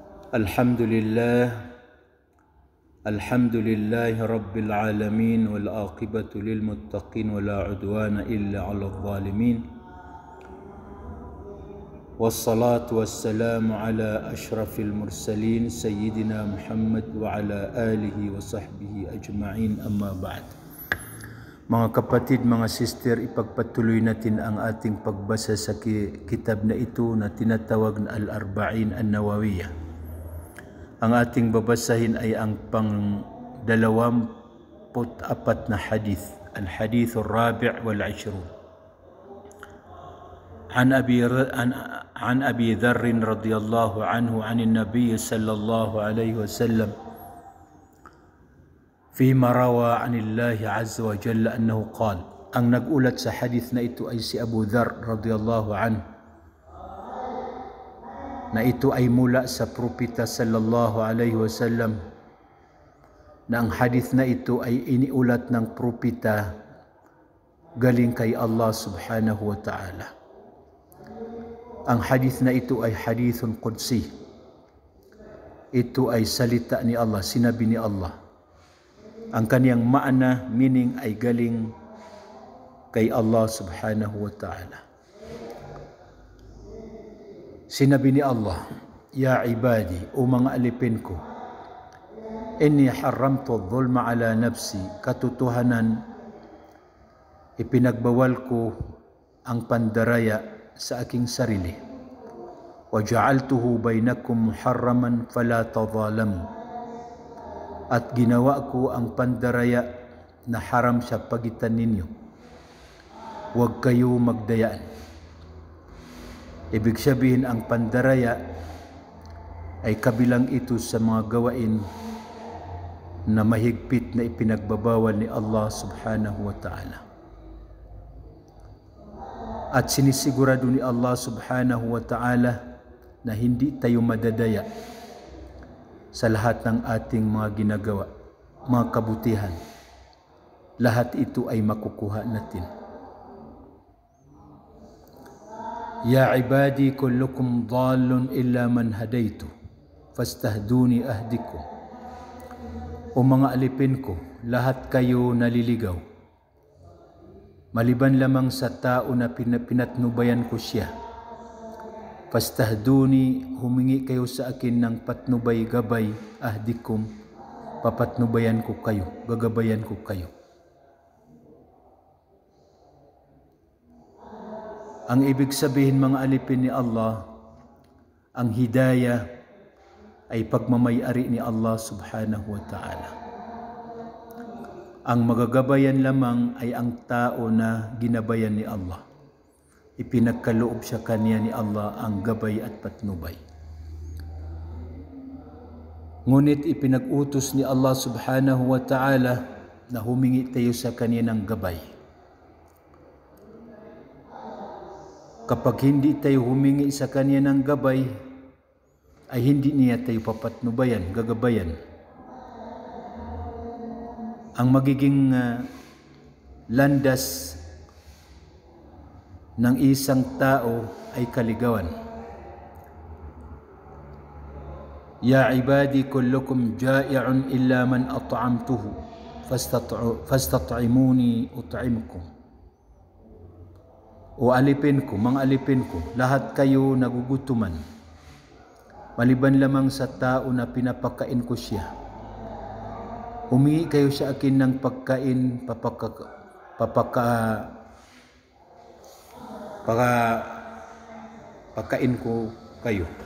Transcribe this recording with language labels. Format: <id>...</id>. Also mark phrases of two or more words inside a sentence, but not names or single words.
<ar>الحمد لله رب العالمين والعاقبة للمتقين ولا عدوان إلا على الظالمين والصلاة والسلام على أشرف المرسلين سيدنا محمد وعلى آله وصحبه أجمعين، أما بعد.</ar> <tl>Mga kapatid, mga sister, ipagpatuloy natin ang ating pagbasa sa kitab na ito na tinatawag na Al-Arba'in An-Nawawiyah. Ang ating babasahin ay ang pang-24 na hadith,</tl> <ar>الحديث الرابع والعشرون. عن أبي ذر رضي الله عنه عن النبي صلى الله عليه وسلم فيما روى عن الله عز وجل أنه قال.</ar> <tl>Ang nag-ulat sa hadith na ito ay si Abu Dharr</tl> <ar>رضي الله عنه,</ar> <tl>na ito ay mula sa propeta</tl> <ar>صلى الله عليه وسلم,</ar> <tl>na ang hadith na ito ay iniulat ng propeta galing kay Allah</tl> <ar>سبحانه وتعالى.</ar> <tl>Ang hadith na ito ay</tl> <ar>حديث قدسي.</ar> <tl>Ito ay salita ni Allah, sinabi ni Allah. Ang kaniyang maana, meaning, ay galing kay Allah</tl> <ar>سبحانه وتعالى.</ar> <tl>Sinabi ni Allah,</tl> <ar>"يا عبادي,</ar> <tl>o mga alipin ko,</tl> <ar>إني حرمت الظلم على نفسي,</ar> <tl>katotohanan ipinagbawal ko ang pandaraya sa aking sarili.</tl> <ar>وجعلته بينكم محرما فلا تظالموا,</ar> <tl>at ginawa ko ang pandaraya na haram sa pagitan ninyo. Huwag kayo magdayaan." Ibig sabihin, ang pandaraya ay kabilang ito sa mga gawain na mahigpit na ipinagbabawal ni Allah</tl> <ar>سبحانه وتعالى.</ar> <tl>At sinisigurado ni Allah</tl> <ar>سبحانه وتعالى</ar> <tl>na hindi tayo madadaya sa lahat ng ating mga ginagawa, mga kabutihan. Lahat ito ay makukuha natin.</tl> <ar>يا عبادي كلكم ضال إلا من هديته فاستهدوني أهدكم.</ar> <tl>O mga alipin ko, lahat kayo naliligaw, maliban lamang sa tao na pinatnubayan ko siya. Fastahduni, humingi kayo sa akin ng patnubay gabay, ahdikum, papatnubayan ko kayo, gagabayan ko kayo. Ang ibig sabihin, mga alipin ni Allah, ang hidayah ay pagmamayari ni Allah</tl> <ar>سبحانه وتعالى.</ar> <tl>Ang magagabayan lamang ay ang tao na ginabayan ni Allah. Ipinagkaloob sa kanya ni Allah ang gabay at patnubay. Ngunit ipinag-utos ni Allah</tl> <ar>سبحانه وتعالى</ar> <tl>na humingi tayo sa kanya ng gabay. Kapag hindi tayo humingi sa kanya ng gabay, ay hindi niya tayo papatnubayan, gagabayan. Ang magiging landas ng isang tao ay kaligawan.</tl> <ar>يا عبادي كلكم جائع إلا من أطعمته فاستطعموني أطعمكم.</ar> <tl>O alipin ko, mga alipin ko, lahat kayo nagugutuman, maliban lamang sa tao na pinapakain ko siya. Humingi kayo sa akin ng pagkain, pakain ko kayo.</tl>